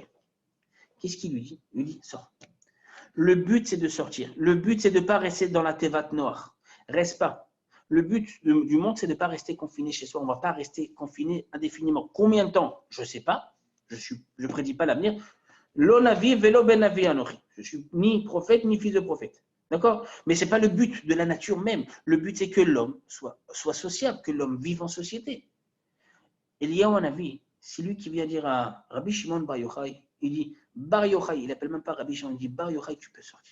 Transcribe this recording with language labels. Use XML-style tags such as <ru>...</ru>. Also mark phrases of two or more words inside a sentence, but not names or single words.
<fr>Qu'est-ce qu'il lui dit? Il lui dit, sors. Le but, c'est de sortir. Le but, c'est de ne pas rester dans la</fr> <he>תיבת נח.</he> <fr>Reste pas. Le but du monde, c'est de ne pas rester confiné chez soi. On ne va pas rester confiné indéfiniment. Combien de temps? Je ne sais pas. Je ne prédis pas l'avenir.</fr> <he>לא נביא ולא בן נביא אנוכי.</he> <fr>Je ne suis ni prophète, ni fils de prophète. D'accord? Mais ce n'est pas le but de la nature même. Le but, c'est que l'homme soit sociable, que l'homme vive en société. Eliyahu Hanavi, c'est lui qui vient dire à Rabbi Shimon Bar Yochai, il dit, Bar Yochai, il n'appelle même pas Rabbi Shimon, il dit, Bar Yochai, tu peux sortir.</fr>